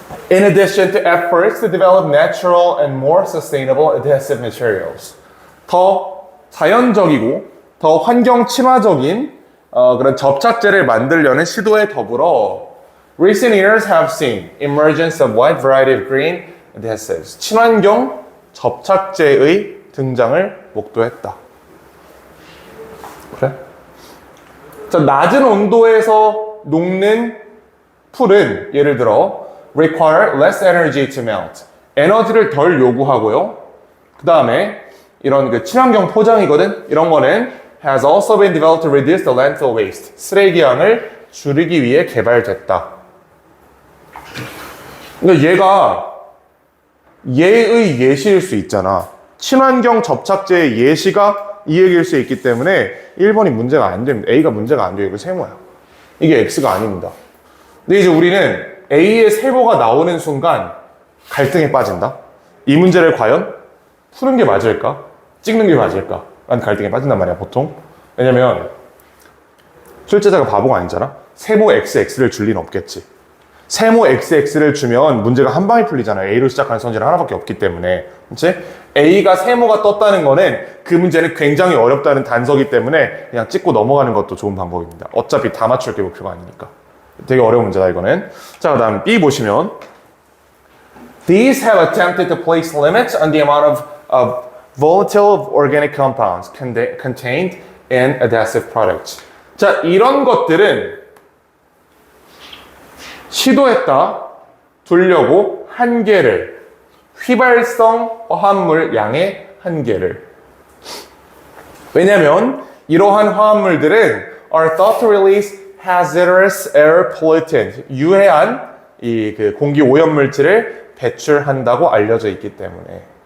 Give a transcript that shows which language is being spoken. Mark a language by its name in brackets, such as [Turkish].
[English] In addition to efforts to develop natural and more sustainable adhesive materials. [Korean] 더 자연적이고 더 환경 친화적인 그런 접착제를 만들려는 시도에 더불어 [English] recent years have seen emergence of wide variety of green adhesives. [Korean] 친환경 접착제의 등장을 목도했다. 그래? 자, 낮은 온도에서 녹는 풀은 예를 들어 [English] require less energy to melt. [Korean] 에너지를 덜 요구하고요. 그 다음에 이런 친환경 포장이거든. 이런 거는 [English] has also been developed to reduce the landfill waste. [Korean] 쓰레기양을 줄이기 위해 개발됐다. 그러니까 얘가 예의 예시일 수 있잖아. 친환경 접착제의 예시가 이 얘기일 수 있기 때문에 1번이 문제가 안 됩니다. A가 문제가 안 돼요. 이거 세모야. 이게 X가 아닙니다. 근데 이제 우리는 A의 세모가 나오는 순간 갈등에 빠진다. 이 문제를 과연 푸는 게 맞을까? 찍는 게 맞을까? 라는 갈등에 빠진단 말이야, 보통. 왜냐면 출제자가 바보가 아니잖아. 세모 XX를 줄 리는 없겠지. 세모 XX를 주면 문제가 한 방에 풀리잖아. A로 시작하는 선지는 하나밖에 없기 때문에. 그치? A가 세모가 떴다는 거는 그 문제는 굉장히 어렵다는 단서기 때문에 그냥 찍고 넘어가는 것도 좋은 방법입니다. 어차피 다 맞출 게 목표가 아니니까. 되게 어려운 문제다, 이거는. 자, 그 다음 B 보시면 [English] These have attempted to place limits on the amount of volatile organic compounds contained in adhesive products. [Korean] 자, 이런 것들은 시도했다, 두려고 한계를, 휘발성 화합물 양의 한계를. 왜냐면 이러한 화합물들은 [English] are thought to release hazardous air pollutant, [Korean] 유해한 공기 오염 물질을 배출한다고 알려져 있기 때문에.